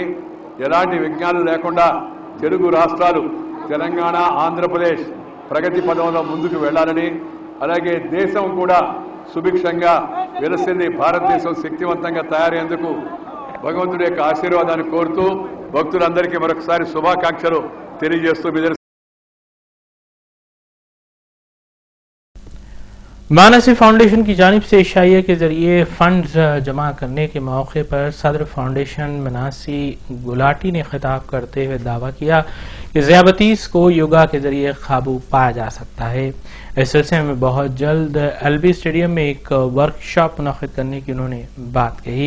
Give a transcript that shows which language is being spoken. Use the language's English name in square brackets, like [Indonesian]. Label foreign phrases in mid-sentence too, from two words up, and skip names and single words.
[Telugu] ఎలాంటి విఘ్నాలు లేకుండా తెలుగు రాష్ట్రాలు తెలంగాణ, ఆంధ్రప్రదేశ్ ప్రగతి పదంలో ముందుకు వెళ్లాలని, అలాగే దేశం కూడా సుభిక్షంగా విలసిల్లి భారతదేశం శక్తివంతంగా తయారయ్యేందుకు భగవంతుడి యొక్క ఆశీర్వాదాన్ని కోరుతూ భక్తులందరికీ మరొకసారి శుభాకాంక్షలు తెలియజేస్తూ [Urdu] مانسی فاؤنڈیشن کی جانب سے عشائیہ کے ذریعے فنڈز جمع کرنے کے موقع پر صدر فاؤنڈیشن مناسی گلاٹی نے خطاب کرتے ہوئے دعویٰ کیا کہ ذیابیطس کو یوگا کے ذریعے قابو پایا جا سکتا ہے۔ اس سلسلے میں بہت جلد ایل بی اسٹیڈیم میں ایک ورکشاپ منعقد کرنے کی انہوں نے بات کہی۔